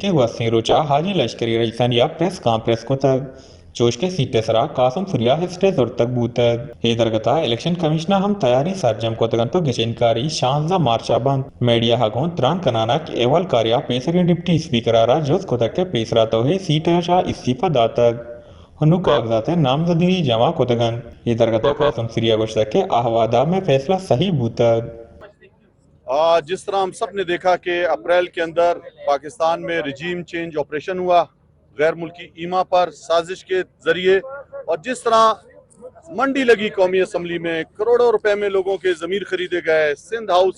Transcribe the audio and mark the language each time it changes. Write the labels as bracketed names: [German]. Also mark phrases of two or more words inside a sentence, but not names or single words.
[Baluchi] کے گوستنگ روچا حاجی لشکری رئیسان یا [English] press conference [Baluchi] کتگ چوش کے سیٹے سرا قاسم سریا ہسٹے زورتک بوتگ ہیدرگتا الیکشن کمیشنہ ہم تیاری سرجم کتگن تو گچنکاری 16 مارچہ بند میڈیا حقون تران کنانک ایوال کاریا پیسرگن [English] deputy speaker [Baluchi] آرا جوز کتگ کے پیسرا تو ہے سیٹا چا استعفی داتگ ہنو [Urdu] کاغذات نامزدگی [Baluchi] جمع کتگن ہیدرگتا قاسم سریا گوشتک کے احوادہ میں [Urdu] فیصلہ صحیح [Baluchi] بوتگ [Urdu] جس طرح ہم سب نے دیکھا کہ اپریل کے اندر پاکستان میں [English] regime change operation [Urdu] ہوا غیر ملکی ایما پر سازش کے ذریعے اور جس طرح منڈی لگی قومی اسمبلی میں کروڑوں روپے میں لوگوں کے ضمیر خریدے گئے سندھ ہاؤس